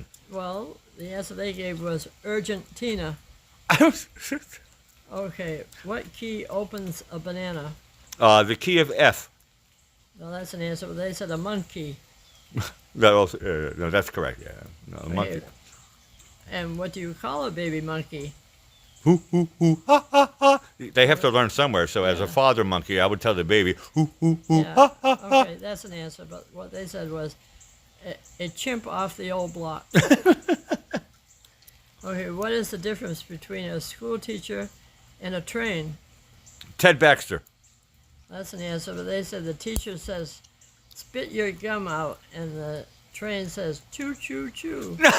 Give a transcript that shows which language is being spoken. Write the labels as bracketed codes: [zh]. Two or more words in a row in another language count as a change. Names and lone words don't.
[en] Well, the answer they gave was Argentina. Okay, what key opens a banana? The key of F. Well, that's an answer. They said a monkey. No, that's correct. Yeah, no, a monkey. Okay. And what do you call a baby monkey? Hoo, hoo, hoo, ha, ha, ha. They have to learn somewhere. So as a father monkey, I would tell the baby, hoo, hoo, hoo, Yeah. ha, ha, ha. Okay, that's an answer. But what they said was a chimp off the old block. Okay, what is the difference between a school teacher and a train? Ted Baxter. That's an answer. But they said the teacher says, spit your gum out, and the train says, choo, choo, choo.